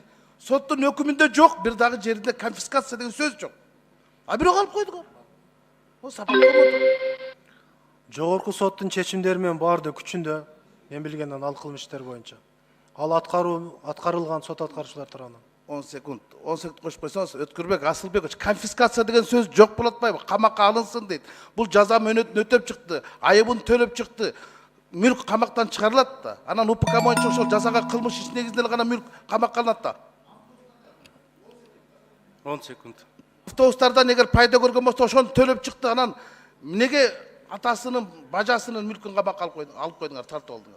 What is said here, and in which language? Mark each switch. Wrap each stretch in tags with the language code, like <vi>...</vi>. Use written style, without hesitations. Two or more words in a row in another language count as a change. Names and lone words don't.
<ky>Соттун өкүмүндө жок, бир дагы жеринде конфискация деген сөз жок. Бирок алып койдуңар. Бул сапат болду. Жогорку соттун чечимдери менен баарды күчүндө, мен билгенден ал кылмыш иштер боюнча. Ал аткарылган сот аткаруучулар тарабынан.</ky> <kk>10 секунд қосып қойсаңыз, Өткірбек Асылбекович, конфискация деген сөз жоқ болады ма? Қамаққа алынсын дейді. Бұл жаза</kk> <ky>мөөнөтүн өтөп чыкты, айыбын төлөп чыкты.</ky> <kk>Мүлк қамақтан шығарылады да.</kk> <ky>Анан УПК боюнча ошол жазаға кылмыш иш негизинде гана мүлк камакка алынат да. 10 секунд. Автобустардан эгер пайда көргөн болсо ошону төлөп чыкты. Анан эмнеге атасынын, бажасынын мүлкүн камакка алып койдуңар, тартып алдыңар?</ky>